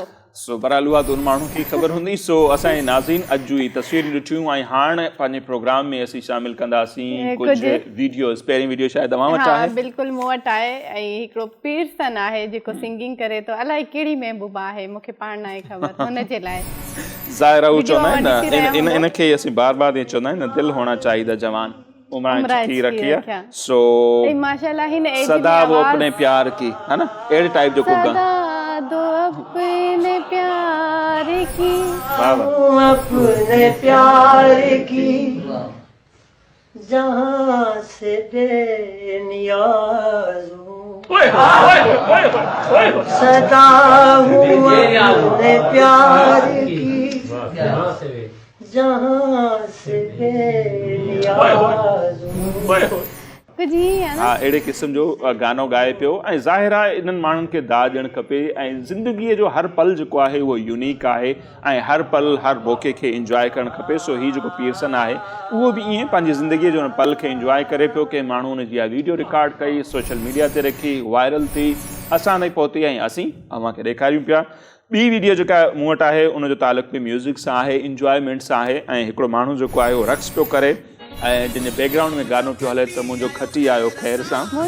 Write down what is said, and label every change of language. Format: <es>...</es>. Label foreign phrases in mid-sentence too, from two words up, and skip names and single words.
<sd>सो बहरहाल उहा त उन माण्हू खे ख़बर हूंदी सो असांजे नाज़रीन अॼु जूं ई तस्वीरूं ॾिठियूं ऐं हाणे पंहिंजे प्रोग्राम में असीं शामिल कंदासीं कुझु वीडियोज़ पहिरीं वीडियो शायदि तव्हां वटि आहे बिल्कुलु मूं वटि आहे ऐं हिकिड़ो पीरसन आहे जेको सिंगिंग करे थो अलाए कहिड़ी महबूबा आहे मूंखे पाण न आहे ख़बर हुनजे लाइ ज़ाहिर आहे उहो चवंदा आहिनि न इनखे असीं बार बार ईअं चवंदा आहियूं न दिलि हुअणा चाहिदा जवान उम्र की रखिया सो माशाल्लाह</sd> <hi>सदा वो अपने प्यार की है ना</hi> <sd>एड़े टाइप जो कुगा</sd> <hi>दो अपने प्यार की अपने प्यार की जहाँ से बेनियाज हूँ सदा हूँ अपने प्यार की जहाँ से</hi> <sd>हा अहिड़े क़िस्म जो गानो ॻाए पियो ऐं ज़ाहिर आहे इन्हनि माण्हुनि खे दाद ॾियणु खपे ऐं ज़िंदगीअ जो हर पल जेको आहे उहो यूनिक आहे ऐं हर पल हर मौक़े खे इंजॉय करणु खपे सो हीउ जेको पीरसन आहे उहो बि ईअं पंहिंजी ज़िंदगीअ जो हुन पल खे इंजॉय करे पियो कंहिं माण्हू हुनजी इहा वीडियो रिकॉर्ड कई</sd> <en>social media</en> <sd>ते रखी वायरल थी असां ताईं पहुती ऐं असीं अव्हांखे ॾेखारियूं पिया ॿी वीडियो जेका मूं वटि आहे उनजो तालुक़ु बि म्यूज़िक सां आहे इंजॉयमेंट सां आहे ऐं हिकिड़ो माण्हू जेको आहे उहो रक़्स पियो करे ऐं जंहिंजे बैकग्राउंड में गानो पियो हले त मुंहिंजो खटी आयो ख़ैर सां</sd>